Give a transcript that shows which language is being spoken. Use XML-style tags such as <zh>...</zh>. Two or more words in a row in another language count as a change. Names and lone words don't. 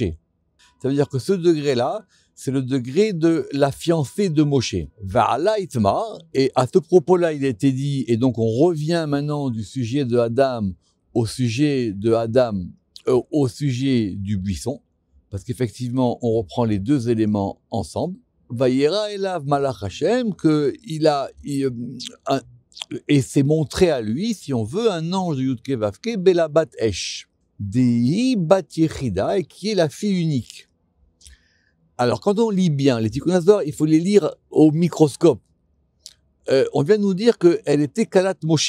<fr>Ça veut dire que ce degré-là, c'est le degré de la fiancée de Moshe.</fr> <arc>ועלה אתמר,</arc> <fr>et à ce propos-là, il a été dit, et donc on revient maintenant du sujet de Adam au sujet du buisson, parce qu'effectivement, on reprend les deux éléments ensemble.</fr> <he>וירא אליו מלאך השם,</he> <fr>et c'est montré à lui, si on veut, un ange de Yudke Vavke,</fr> <he>בלבת אש,</he> <arc>דאיהי בת יחידה,</arc> <fr>qui est la fille unique. Alors, quand on lit bien les Tikkun HaZohar, il faut les lire au microscope. On vient de nous dire qu'elle était</fr> <he>כלת משה.</he>